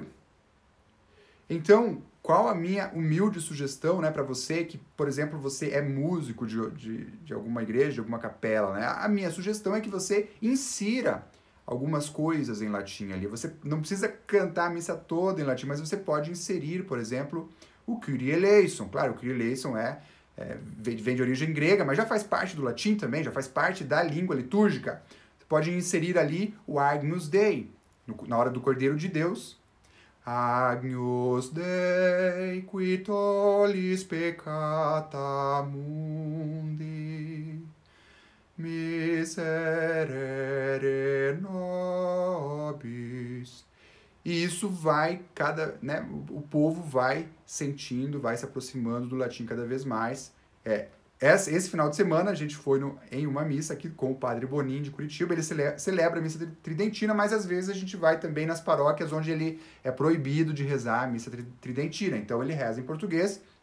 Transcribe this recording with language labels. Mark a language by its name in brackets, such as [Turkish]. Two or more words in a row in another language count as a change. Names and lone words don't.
[Portuguese] Então, qual a minha humilde sugestão, né, para você que, por exemplo, você é músico de alguma igreja, de alguma capela, né? A minha sugestão é que você insira algumas coisas em latim ali. Você não precisa cantar a missa toda em latim, mas você pode inserir, por exemplo, o Kyrie eleison. Claro, o Kyrie eleison vem de origem grega, mas já faz parte do latim também, já faz parte da língua litúrgica. Você pode inserir ali o Agnus Dei, na hora do Cordeiro de Deus. [Latin] Agnus Dei, qui tollis peccata mundi, miserere nobis. [Portuguese] E isso vai, o povo vai sentindo, vai se aproximando do latim cada vez mais. Esse final de semana a gente foi em uma missa aqui com o Padre Bonin de Curitiba, ele celebra a missa tridentina, mas às vezes a gente vai também nas paróquias onde ele é proibido de rezar a missa tridentina, então ele reza em português.